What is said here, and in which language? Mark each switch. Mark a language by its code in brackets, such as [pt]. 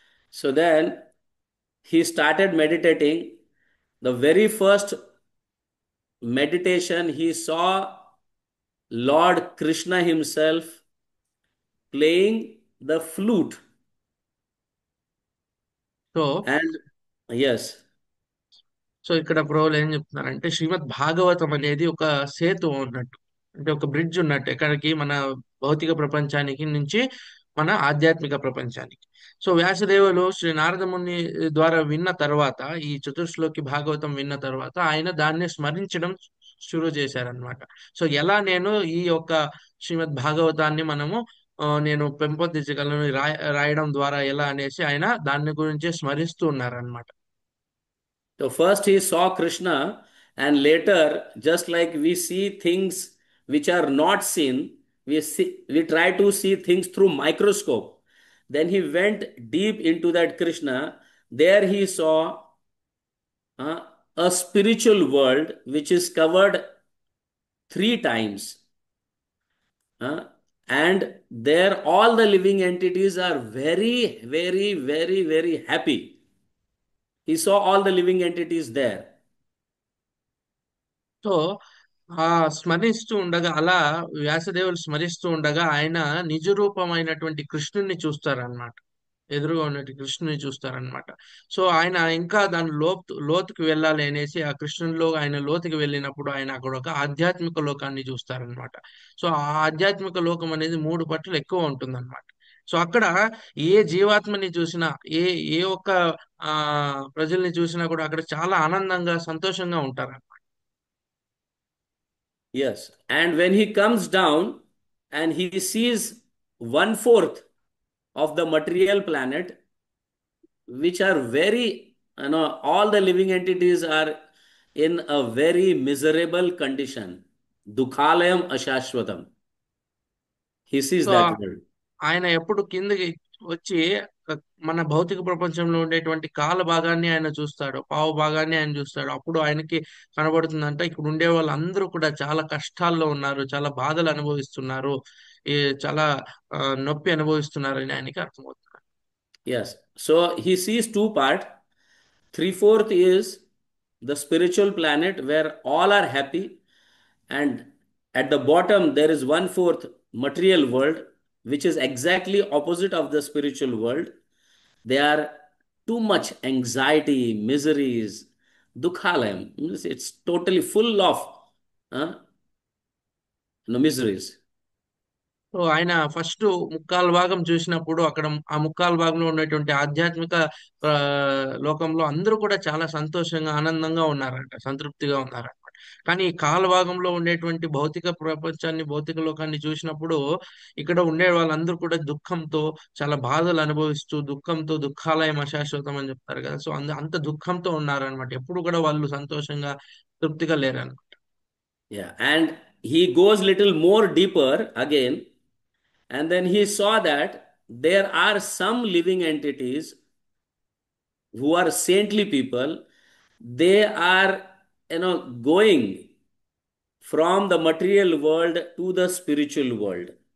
[en] So then he started meditating. The very first meditation he saw Lord Krishna himself playing the flute. So And yes, [te] so ఇక్కడ ప్రోలు ఏం చెప్తున్నారంటే, శ్రీమద్ భాగవతం అనేది ఒక సేతు ఉన్నట్టు, అంటే ఒక బ్రిడ్జ్ ఉన్నట్టు, ఎక్కడికి మన భౌతిక ప్రపంచానికి నుంచి మన ఆధ్యాత్మిక ప్రపంచానికి. సో వ్యాసదేవులు శ్రీ నారద ముని ద్వారా విన్న తర్వాత, ఈ చతుర్శ్లోకి భాగవతం విన్న తర్వాత ఆయన దాన్ని స్మరించడం షురూ చేశారనమాట. సో ఎలా నేను ఈ యొక్క శ్రీమద్ భాగవతాన్ని మనము నేను పెంపొందించగలను రాయడం ద్వారా ఎలా అనేసి ఆయన దాని గురించి స్మరిస్తూ ఉన్నారనమాట. [en] so first he saw Krishna, and later, just like we see things which are not seen, we try to see things through microscope. Then he went deep into that Krishna. There he saw a spiritual world which is covered 3 times. And there all the living entities are very, very, very, very happy. He saw all the living entities there. [te] So ఆ స్మరిస్తూ ఉండగా, అలా వ్యాసదేవులు స్మరిస్తూ ఉండగా ఆయన నిజ రూపమైనటువంటి కృష్ణుని చూస్తారనమాట. ఎదురుగా ఉన్నట్టు కృష్ణుని చూస్తారనమాట. సో ఆయన ఇంకా దాని లోతుకి వెళ్ళాలి అనేసి ఆ కృష్ణునిలో ఆయన లోతుకి వెళ్ళినప్పుడు ఆయన అక్కడ ఒక ఆధ్యాత్మిక లోకాన్ని చూస్తారనమాట. సో ఆ ఆధ్యాత్మిక లోకం అనేది 3 పట్లు ఎక్కువ ఉంటుందన్నమాట. సో అక్కడ ఏ జీవాత్మని చూసినా, ఏ ఏ ఒక్క ఆ ప్రజల్ని చూసినా కూడా అక్కడ చాలా ఆనందంగా సంతోషంగా ఉంటారు. [en] Yes. And when he comes down and he sees 1/4 of the material planet, which are very, all the living entities are in a very miserable condition. [sa] Dukhalayam ashashvatam. [en] He sees so that world. [te] ఆయన ఎప్పుడు కిందకి వచ్చి మన భౌతిక ప్రపంచంలో ఉండేటువంటి కాల భాగాన్ని ఆయన చూస్తాడు, పావు భాగాన్ని ఆయన చూస్తాడు. అప్పుడు ఆయనకి కనబడుతుందంట, ఇక్కడ ఉండే వాళ్ళందరూ కూడా చాలా కష్టాల్లో ఉన్నారు, చాలా బాధలు అనుభవిస్తున్నారు, చాలా నొప్పి అనుభవిస్తున్నారు అని ఆయనకి అర్థమవుతుంది. [en] Yes. So he sees 2 parts. 3/4 is the spiritual planet where all are happy, and at the bottom there is 1/4 material world, which is exactly opposite of the spiritual world. They are too much anxiety, miseries, dukhalayam. It's totally full of miseries. [te] So ఆయన first ముక్కాలు భాగం చూసినప్పుడు అక్కడ ఆ ముక్కాలు భాగంలో ఉన్నటువంటి ఆధ్యాత్మిక లోకంలో అందరూ కూడా చాలా సంతోషంగా ఆనందంగా ఉన్నారంట, సంతృప్తిగా ఉన్నారనమాట. కానీ ఈ కాల భాగంలో ఉండేటువంటి భౌతిక ప్రపంచాన్ని, భౌతిక లోకాన్ని చూసినప్పుడు ఇక్కడ ఉండే వాళ్ళందరూ కూడా దుఃఖంతో చాలా బాధలు అనుభవిస్తూ, దుఃఖంతో, దుఃఖాలయం అశాశ్వతం అని చెప్తారు కదా, సో అంత దుఃఖంతో ఉన్నారనమాట. ఎప్పుడు కూడా వాళ్ళు సంతోషంగా తృప్తిగా లేరనమాట. [en] Yeah, and he goes little more deeper again, and then he saw that there are some living entities who are saintly people. They are, going from the material world to the spiritual world.